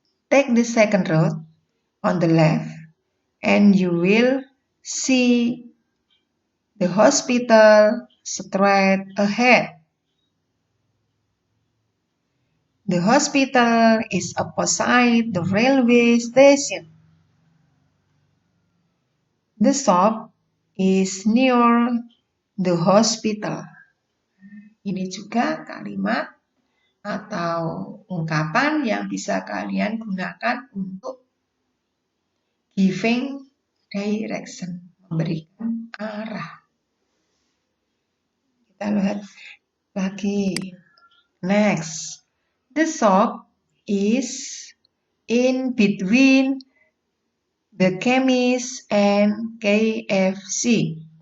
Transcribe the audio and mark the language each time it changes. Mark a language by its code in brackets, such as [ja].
[en] Take the second road on the left and you will see the hospital straight ahead. The hospital is opposite the railway station. The shop is near the hospital. [id] Ini juga kalimat atau ungkapan yang bisa kalian gunakan untuk [en] giving direction, [id] memberikan arah. Kita lihat lagi. [en] Next, the shop is in between the chemist and KFC.